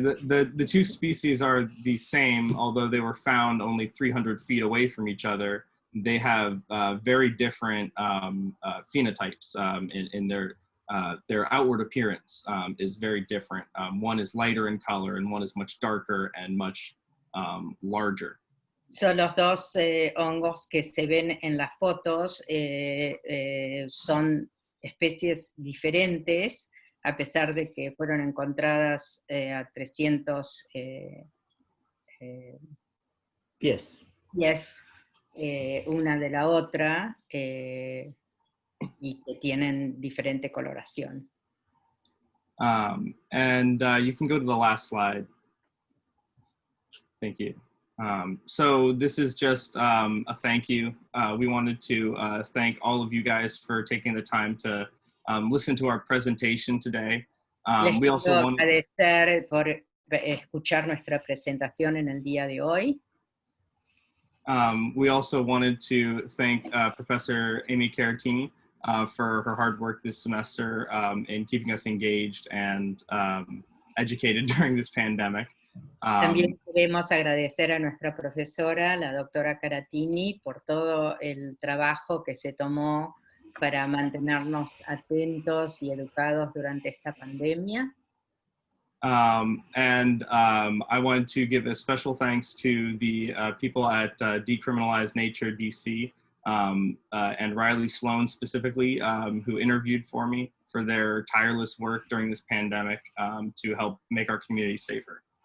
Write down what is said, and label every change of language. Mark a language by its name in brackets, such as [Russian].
[English] The two species are the same, although they were found only 300 feet away from each other. They have very different phenotypes in their outward appearance is very different. One is lighter in color and one is much darker and much larger. [Spanish] Son los dos hongos que se ven en las fotos, son especies diferentes, a pesar de que fueron encontradas a 300 [English] Yes. [Spanish] pies una de la otra, y que tienen diferente coloración. [English] And you can go to the last slide. Thank you. So this is just a thank you. We wanted to thank all of you guys for taking the time to listen to our presentation today. [Spanish] Les [English] We also [Spanish] quiero [English] want [Spanish] agradecer por escuchar nuestra presentación en el día de hoy. [English] we also wanted to thank Professor Amy Caratini for her hard work this semester in keeping us engaged and educated during this pandemic. [Spanish] También queremos agradecer a nuestra profesora, la doctora Caratini, por todo el trabajo que se tomó para mantenernos atentos y educados durante esta pandemia. [English] I wanted to give a special thanks to the people at Decriminalize Nature DC and Riley Sloan specifically, who interviewed for me for their tireless work during this pandemic to help make our community safer.